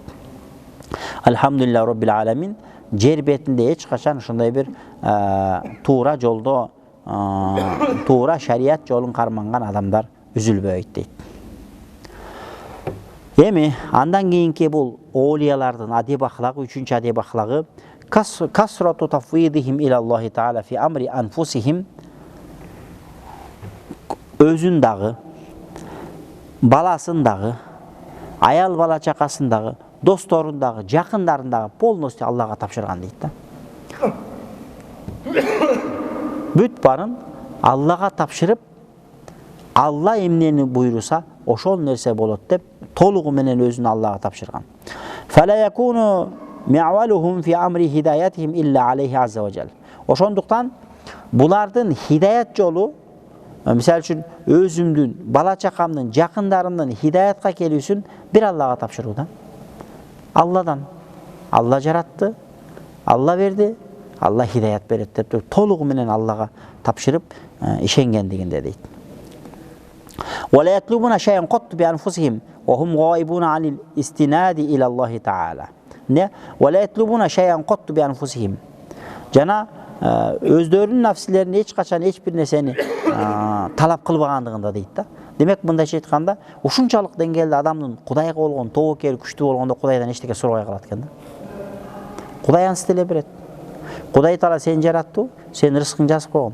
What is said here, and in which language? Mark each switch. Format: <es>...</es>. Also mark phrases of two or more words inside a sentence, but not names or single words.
<ar>الحمد لله رب العالمين,</ar> <ky>жер бетинде эч качан ушундай бир туура жолдо, туура шариат жолун карманган адамдар үзүлбөйт дейт. Эми андан кийинки бул оолиялардын адеп ахлагы, үчүнчү адеп ахлагы</ky> <ar>كثرة تفويضهم إلى الله تعالى في أمر أنفسهم,</ar> <ky>өзүн дагы, баласын дагы, аял бала чакасын дагы, досторун дагы, жакындарын дагы полностью Аллага тапшырган дейт да. Бүт барын Аллага тапшырып, Алла эмнени буйруса, ошол нерсе болот деп толугу менен өзүн Аллага тапшырган.</ky> <ar>فلا يكون معولهم في أمر هدايتهم إلا عليه عز وجل.</ar> <ky>Ошондуктан булардын хидаят жолу, мисалы үчүн өзүмдүн, бала чакамдын, жакындарымдын хидаятка келүүсүн бир Аллага тапшыруу да. Алладан. Алла жаратты, Алла берди, Алла хидаят берет деп толугу менен Аллага тапшырып ишенгендигинде дейт.</ky> <ar>ولا يطلبون شيئا قط بأنفسهم وهم غائبون عن الاستناد إلى الله تعالى. ولا يطلبون شيئا قط بأنفسهم.</ar> <ky>Жана өздөрүнүн нафсилерин эч качан эч бир нерсени талап кылбагандыгында дейт да. Демек, мындайча айтканда, ушунчалык деңгээлде адамдын Кудайга болгон тобокели күчтүү болгондо Кудайдан эчтеке сурабай калат экен да. Кудай ансы деле берет. Кудай Таала сени жаратты, сен рызкыңды жазып койгон.</ky>